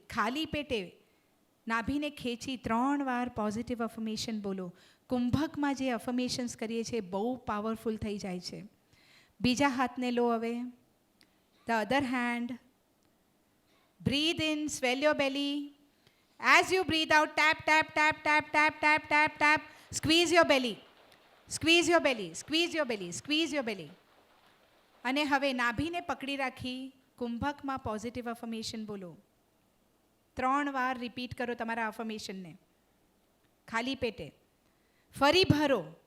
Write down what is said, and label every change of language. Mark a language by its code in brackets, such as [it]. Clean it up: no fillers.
[gu] ખાલી પેટે નાભીને ખેંચી 3 વાર પોઝિટિવ અફર્મેશન બોલો. કુંભકમાં જે અફર્મેશન્સ કરીએ છીએ બહુ પાવરફુલ થઈ જાય છે. બીજા હાથને લો હવે. [en] The other hand. Breathe in, swell your belly. As you breathe out, tap, tap, tap, tap, tap, tap, tap, tap. Squeeze your belly. Squeeze your belly. Squeeze your belly. Squeeze your belly. [gu] અને હવે નાભીને પકડી રાખી કુંભકમાં positive affirmation બોલો. 3 વાર repeat કરો તમારા અફર્મેશનને ખાલી પેટે. ફરી ભરો.